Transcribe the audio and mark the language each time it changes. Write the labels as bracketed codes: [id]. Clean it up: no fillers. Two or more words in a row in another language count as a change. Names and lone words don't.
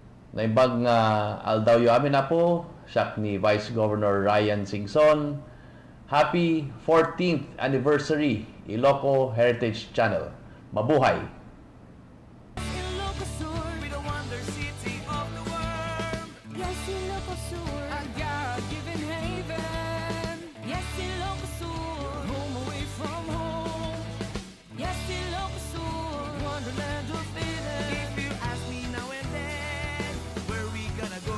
[ilo] Naimbag nga aldaw yu amin na po, siya ni Vice Governor Ryan Singson. [en] Happy 14th anniversary Ilocos Heritage Channel. Mabuhay! Ilocos Sur, with the wonder city of the world. Yes, Ilocos Sur, a God-given haven. Yes, Ilocos Sur, home away from home. Yes, Ilocos Sur, wonderland of Eden. If you ask me now and then, where we gonna go?